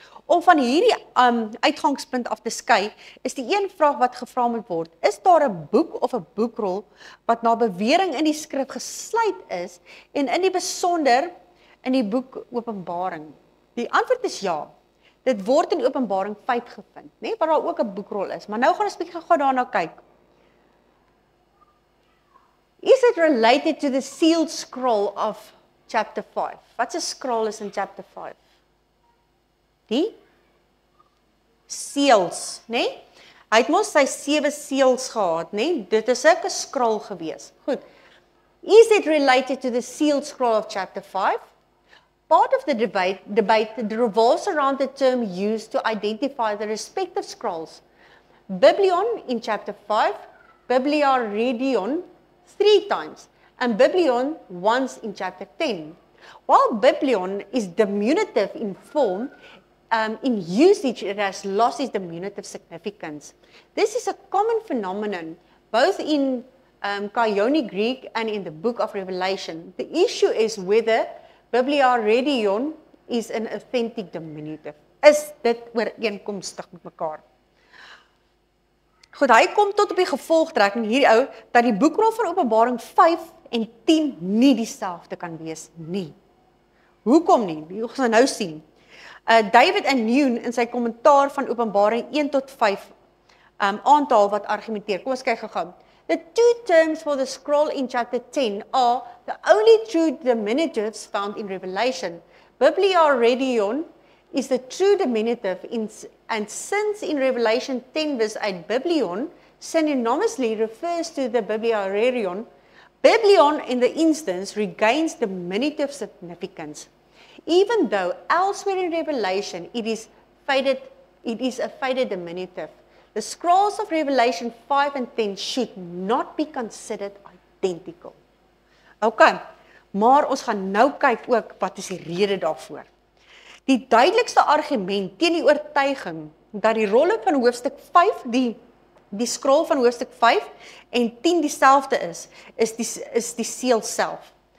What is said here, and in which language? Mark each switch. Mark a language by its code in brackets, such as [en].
[af] Om van hierdie uitgangspunt af te skei, is die een vraag wat gevra moet word, is daar 'n boek of 'n boekrol wat na bewering in die skrif gesluit is en in die besonder in die boek Openbaring? Die antwoord is ja. Dit word in Openbaring 5 gevind, né, waar daar ook 'n boekrol is. Maar nou gaan ons 'n bietjie gou daarna kyk. [en] Is it related to the sealed scroll of chapter 5? [af] Wat 'n scroll is in chapter 5? Die seals, né? Hy het mos sy 7 seals gehad, né? Dit is 'n scroll gewees. Goed. [en] Is it related to the sealed scroll of chapter 5? Part of the debate revolves around the term used to identify the respective scrolls. Biblion in chapter 5, Bibliaredion 3 times, and Biblion once in chapter 10. While Biblion is diminutive in form, in usage it has lost its diminutive significance. This is a common phenomenon both in Koine Greek and in the book of Revelation. The issue is whether Bibliaredion is an authentic diminutive. [af] Is dit ooreenkomstig met mekaar? Goed, hy kom tot op die gevolgtrekking hierdie ou dat die boekrol van Openbaring 5 en 10 nie dieselfde kan wees nie. Hoekom nie? Ons gaan nou sien. David and Newton in sy kommentaar van Openbaring 1 tot 5 aantal wat argumenteer. Kom ons kyk gou-gou. [en] The two terms for the scroll in chapter 10 are the only true diminutives found in Revelation. Bibliaredion is the true diminutive, and since in Revelation 10 verse 8, Biblion synonymously refers to the Bibliaredion, Biblion in the instance regains diminutive significance. Even though elsewhere in Revelation it is a faded diminutive. The scrolls of Revelation 5 and 10 should not be considered identical. OK. [af] Maar ons gaan nou kyk ook wat is die rede daarvoor. Die duidelikste argument teen die oortuiging dat die rolle van hoofstuk 5, die scroll van hoofstuk 5 en 10 dieselfde is die seël self.